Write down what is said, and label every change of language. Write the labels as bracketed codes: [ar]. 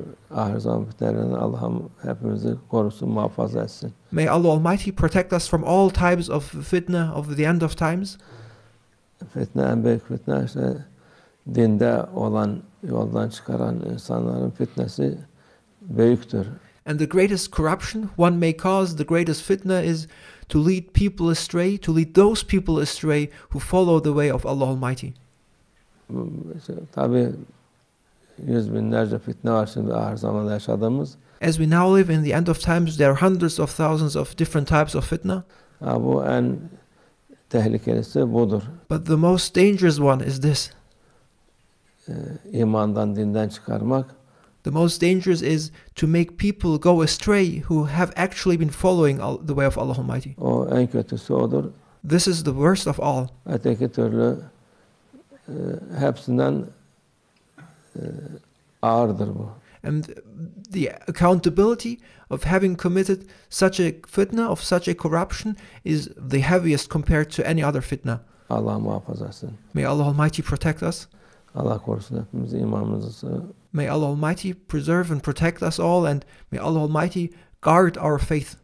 [tr] ahir zaman fitnelerinden Allah'ım hepimizi korusun, muhafaza etsin. [en] May Allah Almighty protect us from all types of fitna of the end of times. [tr] Fitne, en büyük fitne işte dinde olan, yoldan çıkaran insanların fitnesi büyüktür. [en] And the greatest corruption one may cause, the greatest fitna, is to lead people astray, to lead those people astray who follow the way of Allah Almighty. [tr] Tabii yüz binlerce fitne var şimdi ahir zamanda yaşadığımız. [en] As we now live in the end of times, there are hundreds of thousands of different types of fitna. [tr] Bu en tehlikelisi budur. [en] But the most dangerous one is this. [tr] İmandan, dinden çıkarmak. [en] The most dangerous is to make people go astray who have actually been following the way of Allah Almighty. [tr] O en kötüsü odur. [en] This is the worst of all. [tr] Öteki türlü hepsinden ağırdır bu. [en] And the accountability of having committed such a fitna, of such a corruption, is the heaviest compared to any other fitna. [tr] Allah muhafaza etsin. [en] May Allah Almighty protect us. [tr] Allah korusun hepimizi, imanımızı. [en] May Allah Almighty preserve and protect us all, and may Allah Almighty guard our faith.